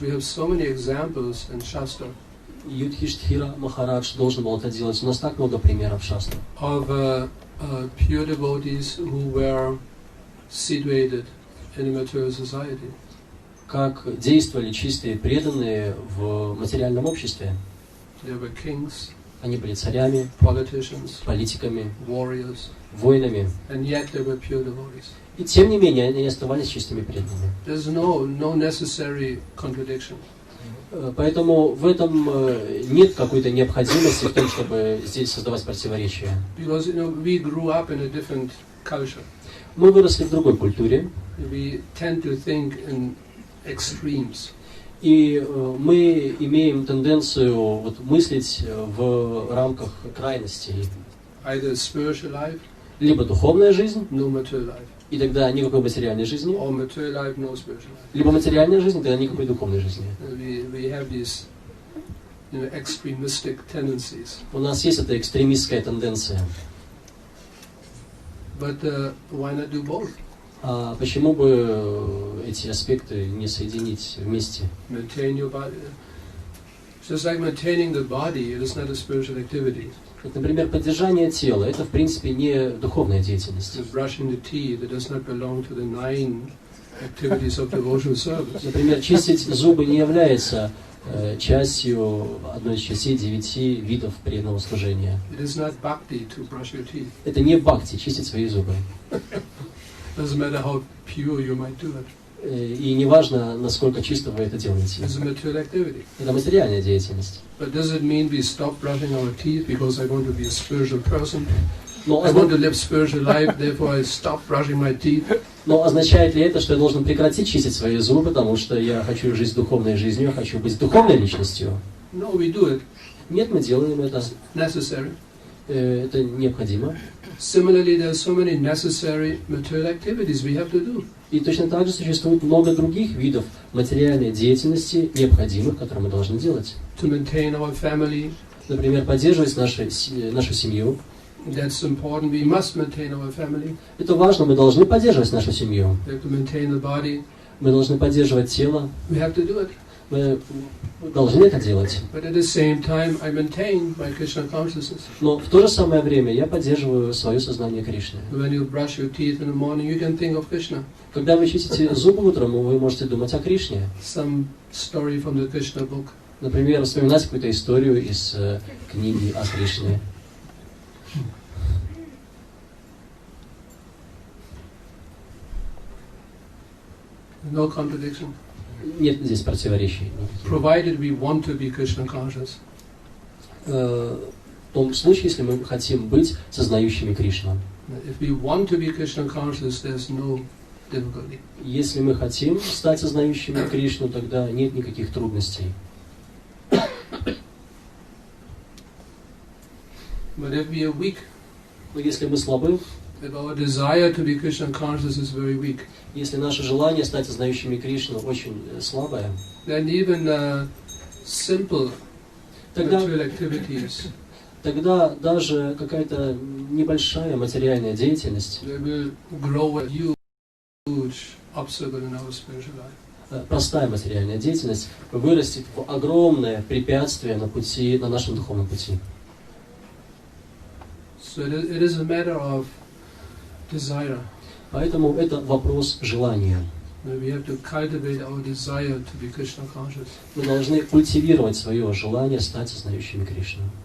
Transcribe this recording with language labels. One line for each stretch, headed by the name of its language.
English: We have so many examples in Shastra.
Russian: Юдхиштхира Махарадж должен был это делать. У нас так много примеров в Шастре.
English: Of pure devotees who were situated in a material society.
Russian: Как действовали чистые преданные в материальном обществе.
English: They were kings,
Russian: они были царями,
English: politicians,
Russian: политиками,
English: warriors,
Russian: воинами.
English: And yet they were pure devotees.
Russian: И тем не менее они оставались чистыми преданными.
English: There's no necessary contradiction.
Russian: Поэтому в этом нет какой-то необходимости в том, чтобы здесь создавать противоречия.
English: Because we grew up in a different culture.
Russian: Мы выросли в другой культуре.
English: We tend to think in extremes.
Russian: И мы имеем тенденцию мыслить в рамках крайностей.
English: Either spiritual life,
Russian: либо духовная жизнь,
English: no material life.
Russian: И тогда никакой материальной жизни,
English: or material life, no spiritual life.
Russian: Либо материальная жизнь, тогда никакой духовной жизни.
English: We have these extremistic tendencies.
Russian: У нас есть эта экстремистская тенденция.
English: But why not do both?
Russian: А почему бы эти аспекты не соединить вместе?
English: Maintain your body. Just like maintaining the body, it is not a spiritual activity.
Russian: Например, поддержание тела – это, в принципе, не духовная деятельность.
English: Brushing the teeth, it does not belong to the 9 activities of devotional service.
Russian: Например, чистить зубы не является частью одной из частей 9 видов преданного служения.
English: It is not bhakti to brush your teeth.
Russian: Это не бхакти – чистить свои зубы.
English: Doesn't matter how pure you might do it.
Russian: И не важно, насколько чисто вы это делаете.
English: It's a material activity.
Russian: Это материальная деятельность.
English: But does it mean we stop brushing our teeth because I want to be a spiritual person?
Russian: Но
English: I want to live spiritual life, therefore I stop brushing my teeth.
Russian: Но означает ли это, что я должен прекратить чистить свои зубы, потому что я хочу жить духовной жизнью, я хочу быть духовной личностью?
English: No, we do it.
Russian: Нет, мы делаем это.
English: Necessary.
Russian: Это необходимо.
English: Similarly, there are so many necessary material activities we have to do.
Russian: И точно так же существует много других видов материальной деятельности, необходимых, которые мы должны делать.
English: To maintain our family.
Russian: Например, поддерживать нашу семью.
English: That's important. We must maintain our family.
Russian: Это важно, мы должны поддерживать нашу семью.
English: We have to maintain the body.
Russian: Мы должны поддерживать тело.
English: We have to do it.
Russian: Мы должны это делать.
English: But at the same time, I maintain my Krishna consciousness.
Russian: Но в то же самое время я поддерживаю свое сознание Кришны.
English: When you brush your teeth in the morning, you can think of Krishna.
Russian: Когда вы чистите зубы утром, вы можете думать о Кришне.
English: Some story from the Krishna book.
Russian: Например, вспоминать какую-то историю из книги о Кришне.
English: No contradiction.
Russian: Нет здесь противоречий.
English: Provided we want to be Krishna conscious.
Russian: В том случае, если мы хотим быть сознающими Кришну.
English: If we want to be Krishna conscious, there's no difficulty.
Russian: Если мы хотим стать сознающими Кришну, тогда нет никаких трудностей.
English: But if we are weak,
Russian: но если мы слабы,
English: if our desire to be Krishna conscious is very weak,
Russian: Если наше желание стать сознающими Кришну очень слабое,
English: then even simple
Russian: тогда,
English: material activities
Russian: тогда даже какая-то небольшая материальная деятельность,
English: they will grow a huge obstacle in our spiritual life.
Russian: простая материальная деятельность вырастет в огромное препятствие на пути, на нашем духовном пути.
English: So it is a matter of desire.
Russian: Поэтому это вопрос желания.
English: We have to cultivate our desire to be Krishna conscious.
Russian: Мы должны культивировать свое желание стать сознающими Кришну.